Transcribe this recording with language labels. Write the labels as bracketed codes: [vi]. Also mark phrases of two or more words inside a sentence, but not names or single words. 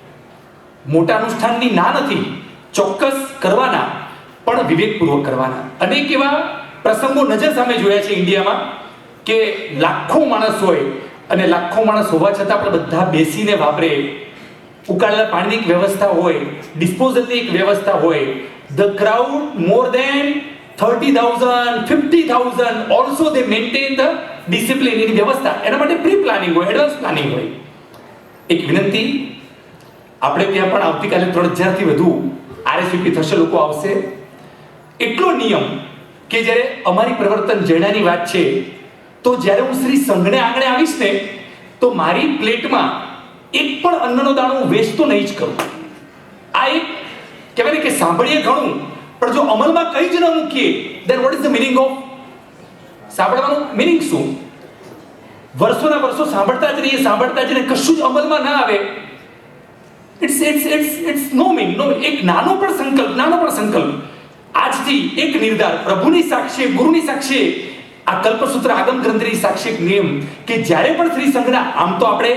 [gu] મોટા અનુષ્ઠાનની ના નથી, ચોક્કસ કરવાના, પણ વિવેકપૂર્વક કરવાના. અનેક એવા પ્રસંગો નજર સામે જોયા છે ઇન્ડિયામાં કે લાખો માણસ હોય અને લાખો માણસ હોવા છતાં પણ બધા બેસીને વાપરે. ઉકાળેલા પાણીની એક વ્યવસ્થા હોય, ડિસ્પોઝલની એક વ્યવસ્થા હોય. [en] The crowd more than 30,000, 50,000 also they maintain the discipline in વ્યવસ્થા. [gu] એના માટે [en] pre planning [gu] હોય, [en] advance planning [gu] હોય. એક વિનંતી, આપણે ત્યાં પણ આવતીકાલે 3000 થી વધુ આરએસવીપી થશે, લોકો આવશે. એટલો નિયમ કે જ્યારે અમારી પ્રવર્તન જૈનાની વાત છે તો જ્યારે હું શ્રી સંઘને આંગણે આવીશ ને તો મારી પ્લેટમાં એક પણ અન્નનો દાણો હું વેસ્ટ તો નહીં જ કરું. આ એક કહેવાય ને કે સાંભળીએ ઘણું, પણ જો અમલમાં કંઈ જ ન મૂકીએ [en] then what is the meaning of [gu] સાંભળવાનું? મિનિંગ શું? વર્ષોના વર્ષો સાંભળતા જ રહીએ, સાંભળતા જ રહીએ, કશું જ અમલમાં ના આવે. [en] it's no meaning. [gu] એક નાનો પણ સંકલ્પ આજથી એક નિર્ધાર પ્રભુની સાક્ષી, ગુરુની સાક્ષી, આ કલ્પસૂત્ર આગમ ગ્રંથની સાક્ષી નિયમ કે જ્યારે પણ શ્રી સંઘના, આમ તો આપણે